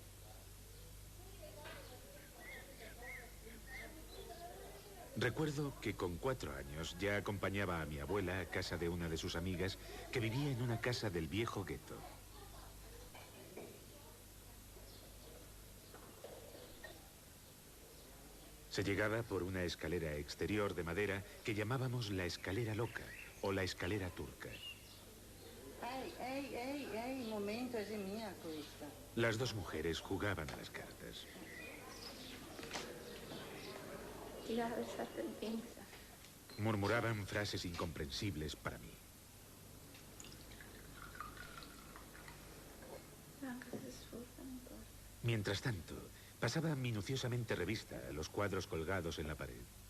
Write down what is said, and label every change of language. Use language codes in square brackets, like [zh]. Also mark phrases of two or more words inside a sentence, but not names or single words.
[es] Recuerdo que con 4 años ya acompañaba a mi abuela a casa de una de sus amigas que vivía en una casa del viejo gueto. Se llegaba por una escalera exterior de madera que llamábamos la escalera loca o la escalera turca. [it] Ehi, momento, è mia questa. [es] Las dos mujeres jugaban a las cartas. Murmuraban frases incomprensibles para mí. Mientras tanto, pasaba minuciosamente revista a los cuadros colgados en la pared.